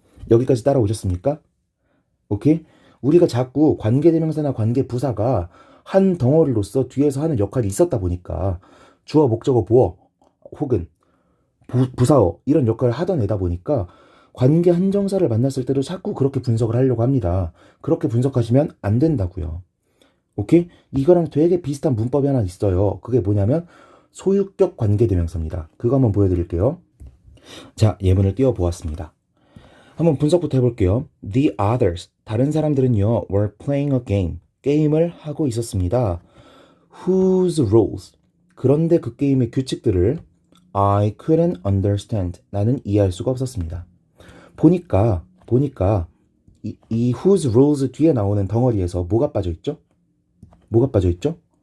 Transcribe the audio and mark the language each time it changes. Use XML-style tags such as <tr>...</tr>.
<ko>여기까지 따라오셨습니까? 오케이? 우리가 자꾸 관계 대명사나 관계 부사가 한 덩어리로서 뒤에서 하는 역할이 있었다 보니까 주어, 목적어, 보어 혹은 부사어 이런 역할을 하던 애다 보니까 관계 한정사를 만났을 때도 자꾸 그렇게 분석을 하려고 합니다. 그렇게 분석하시면 안 된다고요. 오케이? 이거랑 되게 비슷한 문법이 하나 있어요. 그게 뭐냐면 소유격 관계대명사입니다. 그거 한번 보여드릴게요. 자, 예문을 띄워보았습니다. 한번 분석부터 해볼게요.</ko> <en>The others,</en> <ko>다른 사람들은요,</ko> <en>were playing a game,</en> <ko>게임을 하고 있었습니다.</ko> <en>Whose rules,</en> <ko>그런데 그 게임의 규칙들을</ko> <en>I couldn't understand,</en> <ko>나는 이해할 수가 없었습니다. 보니까 이 whose rules 뒤에 나오는 덩어리에서 뭐가 빠져있죠? 뭐가 빠져있죠?</ko>